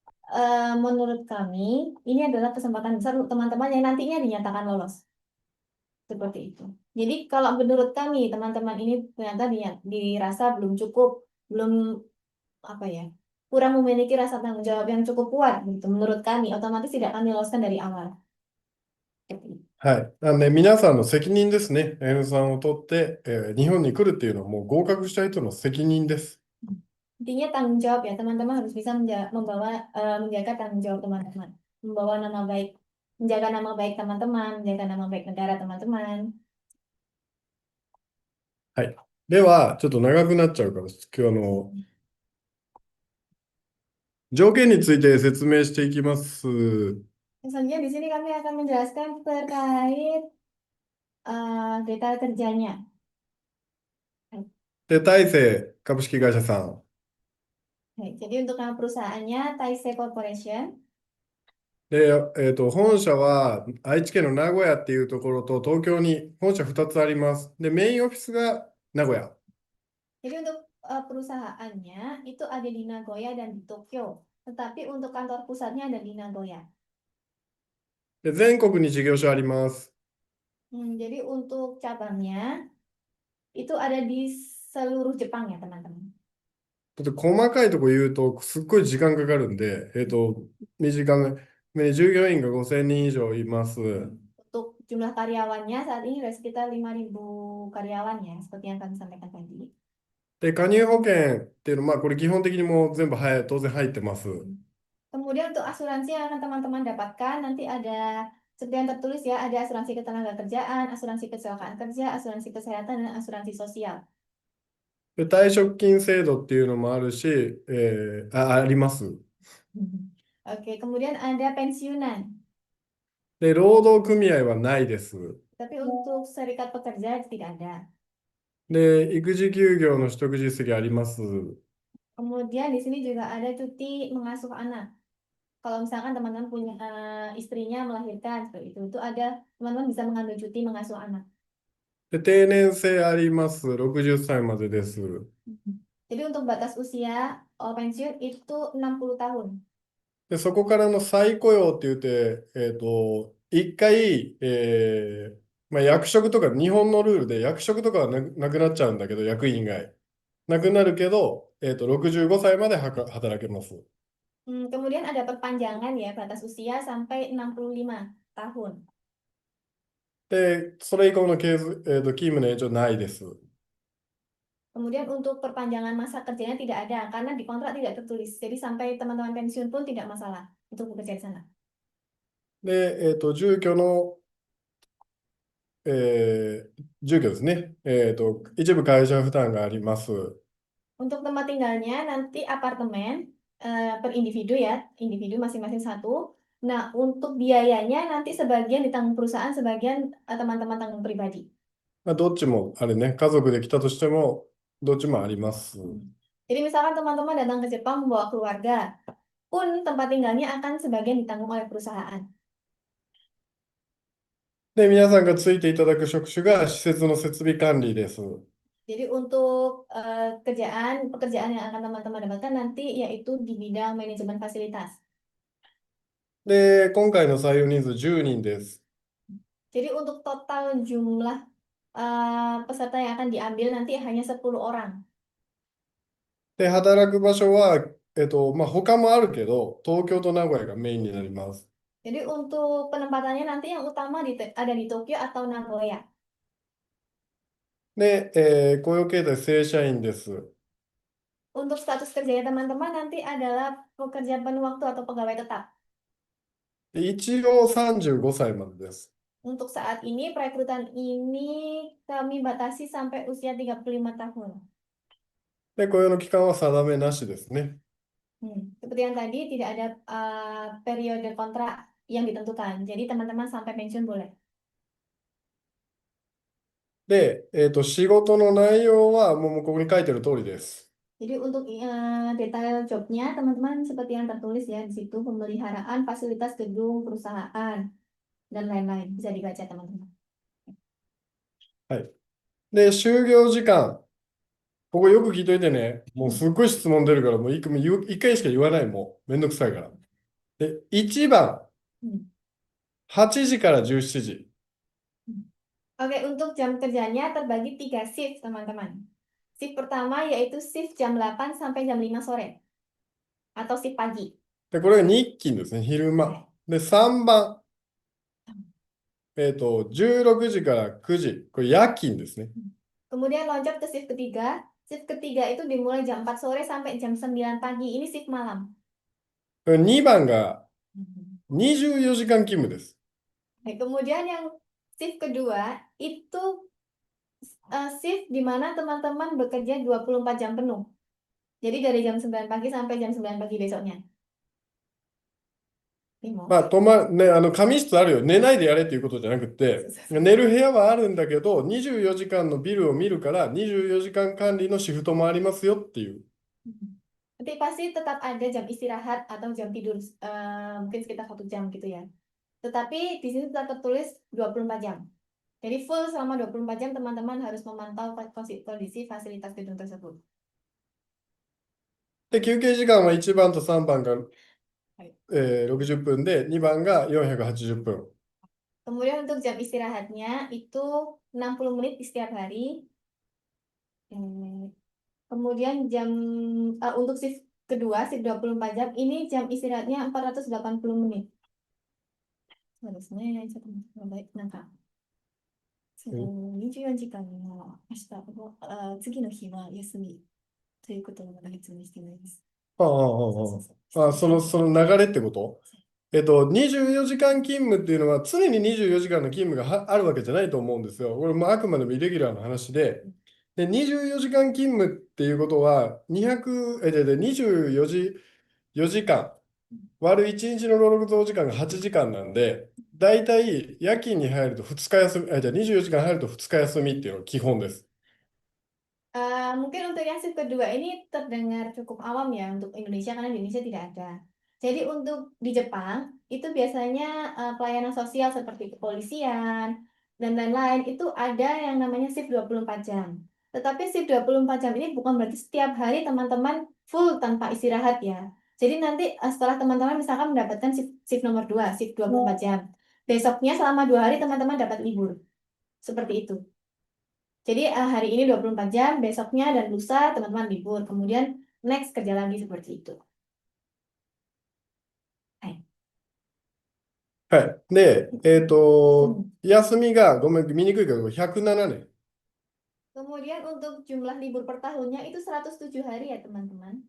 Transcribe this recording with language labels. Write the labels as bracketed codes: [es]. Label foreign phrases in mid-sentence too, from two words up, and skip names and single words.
[id] Jadi menurut kami ini adalah kesempatan besar untuk teman-teman yang nantinya dinyatakan lolos. Seperti itu. Jadi kalau menurut kami teman-teman ini ternyata dirasa belum cukup, belum apa ya, kurang memiliki rasa tanggung jawab yang cukup kuat gitu. Menurut kami otomatis tidak akan diloloskan dari awal. Seperti itu. [ja] はい。なんで、皆さんの責任ですね。N3を取って、日本に来るっていうのはもう合格した人の責任です。 [id] Intinya tanggung jawab ya, teman-teman harus bisa menjaga tanggung jawab teman-teman, membawa nama baik, menjaga nama baik teman-teman, menjaga nama baik negara teman-teman. [ja] はい。では、ちょっと長くなっちゃうから、今日条件について説明していきます。 [id] Selanjutnya di sini kami akan menjelaskan terkait detail kerjanya. [ja] で、大成株式会社さん。 [id] Baik, jadi untuk nama perusahaannya Taisei Corporation. [ja] で、本社は愛知県の名古屋っていうところと東京に本社2つあります。で、メインオフィスが名古屋。 [id] Jadi untuk perusahaannya itu ada di Nagoya dan di Tokyo, tetapi untuk kantor pusatnya ada di Nagoya. [ja] で、全国に事業所あります。 [id] Jadi untuk cabangnya itu ada di seluruh Jepang ya teman-teman. [ja] ちょっと細かいとこ言うとすっごい時間かかるんで、短め、従業員が5000人以上います。 [id] Untuk jumlah karyawannya saat ini ada sekitar 5.000 karyawan ya, seperti yang kami sampaikan tadi. [ja] で、加入保険っていうのは、まあこれ基本的にもう全部当然入ってます。 [id] Kemudian untuk asuransi yang akan teman-teman dapatkan nanti ada seperti yang tertulis ya, ada asuransi ketenagakerjaan, asuransi kecelakaan kerja, asuransi kesehatan, dan asuransi sosial. [ja] で、退職金制度っていうのもあるし、あります。 [id] Oke, kemudian ada pensiunan. [ja] で、労働組合はないです。 [id] Tapi untuk serikat pekerja tidak ada. [ja] で、育児休業の取得実績あります。 [id] Kemudian di sini juga ada cuti mengasuh anak. Kalau misalkan teman-teman punya istrinya melahirkan seperti itu ada teman-teman bisa mengambil cuti mengasuh anak. [ja] で、定年制あります。60歳までです。 [id] Jadi untuk batas usia pensiun itu 60 tahun. [ja] で、そこからの再雇用って言って、一回、まあ、役職とか、日本のルールで役職とかはなくなっちゃうんだけど、役員以外。なくなるけど、65歳まで働けます。 [id] Kemudian ada perpanjangan ya batas usia sampai 65 tahun. [ja] で、それ以降の勤務の延長ないです。 [id] Kemudian untuk perpanjangan masa kerjanya tidak ada karena di kontrak tidak tertulis. Jadi sampai teman-teman pensiun pun tidak masalah untuk bekerja di sana. [ja] で、住居の、住居ですね。一部会社負担があります。 [id] Untuk tempat tinggalnya nanti apartemen per individu ya, individu masing-masing satu. Nah, untuk biayanya nanti sebagian ditanggung perusahaan, sebagian teman-teman tanggung pribadi. [ja] まあ、どっちも、あれね、家族で来たとしても、どっちもあります。 [id] Jadi misalkan teman-teman datang ke Jepang membawa keluarga, pun tempat tinggalnya akan sebagian ditanggung oleh perusahaan. [ja] で、皆さんがついていただく職種が施設の設備管理です。 [id] Jadi untuk pekerjaan yang akan teman-teman dapatkan nanti yaitu di bidang manajemen fasilitas. [ja] で、今回の採用人数10人です。 [id] Jadi untuk total jumlah peserta yang akan diambil nanti hanya 10 orang. [ja] で、働く場所は、まあ、他もあるけど、東京と名古屋がメインになります。 [id] Jadi untuk penempatannya nanti yang utama ada di Tokyo atau Nagoya. [ja] で、雇用形態正社員です。 [id] Untuk status kerjanya teman-teman nanti adalah pekerja penuh waktu atau pegawai tetap. [ja] で一応35歳までです。 [id] Untuk saat ini perekrutan ini kami batasi sampai usia 35 tahun. [ja] で、雇用の期間は定めなしですね。 [id] Seperti yang tadi tidak ada periode kontrak yang ditentukan. Jadi teman-teman sampai pensiun boleh. [ja] で、仕事の内容はもうここに書いてる通りです。 [id] Jadi untuk detail jobnya teman-teman seperti yang tertulis ya di situ pemeliharaan fasilitas gedung perusahaan dan lain-lain bisa dibaca teman-teman. [ja] はい。で、就業時間。ここよく聞いといてね。もうすっごい質問出るから、もう一回しか言わない。もうめんどくさいから。で、1番、 Hmm. 8時から17時。 [id] Oke, untuk jam kerjanya terbagi 3 shift, teman-teman. Shift pertama yaitu shift jam 8 sampai jam 5 sore. Atau shift pagi. [ja] で、これが日勤ですね、昼間。で、3番、16時から9時。これ夜勤ですね。 [id] Kemudian loncat ke shift ketiga. Shift ketiga itu dimulai jam 4 sore sampai jam 9 pagi. Ini shift malam. [ja] これ2番が24時間勤務です。 [id] Nah, kemudian yang shift kedua itu shift di mana teman-teman bekerja 24 jam penuh. Jadi dari jam 9 pagi sampai jam 9 pagi besoknya. Timo. [ja] まあ、仮眠室あるよ。寝ないでやれっていうことじゃなくて、寝る部屋はあるんだけど、24時間のビルを見るから、24時間管理のシフトもありますよっていう。 [id] Nanti pasti tetap ada jam istirahat atau jam tidur mungkin sekitar 1 jam gitu ya. Tetapi di sini tetap tertulis 24 jam. Jadi full selama 24 jam teman-teman harus memantau kondisi fasilitas gedung tersebut. [ja] で、休憩時間は1番と3番が、はい 60分で、2番が480分。 [id] Kemudian untuk jam istirahatnya itu 60 menit di setiap hari. Kemudian untuk shift kedua, shift 24 jam, ini jam istirahatnya 480 menit. [ja] そうですね。ちょっと待ってください。なんか、24時間の明日の、次の日は休みということをまだ説明してないです。ああ、そうそうああ、その流れってこと？24時間勤務っていうのは常に24時間の勤務があるわけじゃないと思うんですよ。これもあくまでもイレギュラーな話で、24時間勤務っていうことは24時間割る1日の労働時間が8時間なんで、だいたい夜勤に入ると2日休み、じゃあ24時間入ると2日休みっていうのが基本です。 [id] Mungkin untuk yang shift kedua ini terdengar cukup awam ya untuk Indonesia karena di Indonesia tidak ada. Jadi untuk di Jepang itu biasanya pelayanan sosial seperti kepolisian dan lain-lain itu ada yang namanya shift 24 jam. Tetapi shift 24 jam ini bukan berarti setiap hari teman-teman full tanpa istirahat ya. Jadi nanti setelah teman-teman misalkan mendapatkan shift nomor 2, shift 24 jam. Besoknya selama 2 hari teman-teman dapat libur. Seperti itu. Jadi hari ini 24 jam, besoknya dan lusa teman-teman libur. Kemudian next kerja lagi seperti itu. [ja] はい。で、休みが、ごめん、見にくいけど、107年。 [id] Kemudian untuk jumlah libur per tahunnya itu 107 hari ya teman-teman.